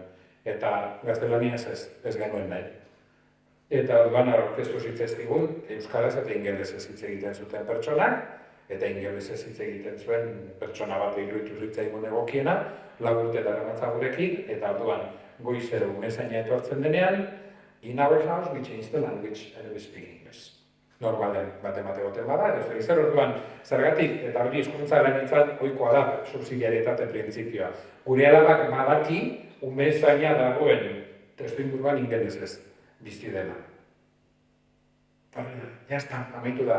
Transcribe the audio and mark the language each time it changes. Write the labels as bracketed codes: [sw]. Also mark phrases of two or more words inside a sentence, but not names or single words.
[eu] Eta gaztelaniaz ez genuen nahi. Eta orduan aurkeztu zitzaigun euskaraz eta ingelesez hitz egiten zuten pertsonak, eta ingelesez hitz egiten zuen pertsona bat iruditu zitzaigun egokiena, 4 urte daramatza gurekin, eta orduan goizero umezaina etortzen denean, [en] in our house we change the language and we speak English. [eu] Normalen bat egoten bada, ez zer orduan zergatik, eta hori hizkuntzaren hitzan ohikoa da subsidiarietate printzipioa. Gure alabak badaki umezaina dagoen testuinguruan ingelesez bizi dela. Jazta, amaitu da.